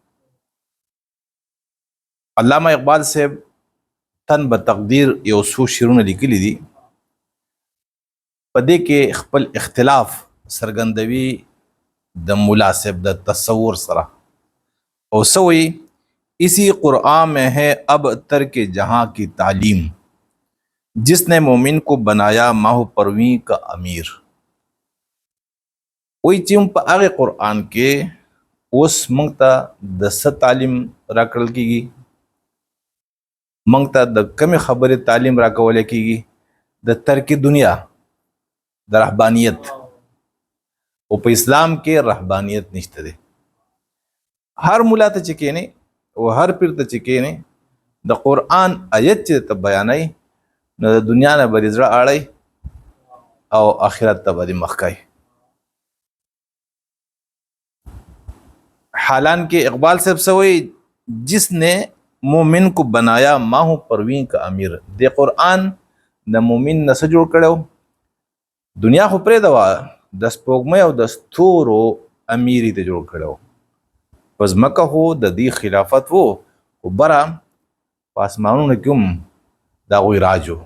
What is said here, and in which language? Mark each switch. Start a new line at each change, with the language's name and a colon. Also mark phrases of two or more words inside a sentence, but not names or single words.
Pashto: علامه اقبال صاحب تن به تقدیر یو څو شعرونه لیکلي دي، په دې کې خپل اختلاف څرګندوي د مولا صاحب د تصور سره او سوئی
Urdu: اسی قرآن میں ہے اب ترک جہاں کی تعلیم، جس نے مومن کو بنایا ماہ پرویں کا امیر.
Pashto: وی چې په هغه قرآن کې اوس موږ ته د څه تعلیم راکړل کیږي، موږ ته د کمې خبرې تعلیم راکول کیږي؟ د ترک دنیا، د رهبانیت. او په اسلام کې رهبانیت نشته دی. هر مولا ته چې کېنې او هر پیر ته چې کېنې د قرآن آیت چې ته بیانوي نو د دنیا نه به دې زړه اړی او آخرت ته به دې مخ کوي. حالان کې
Urdu: اقبال صاحب سوئی جس نے مومن کو بنایا ماہ پروین کا امیر.
Pashto: د قرآن د مومن نه څه جوړ کړو؟ دنیا خو پرېږده وه، د سپوږمۍ او د ستورو امیر یې ته جوړ کړو. په ځمکه خو د دې خلافت و، خو بره په اسمانونو کې هم د هغوی راج و.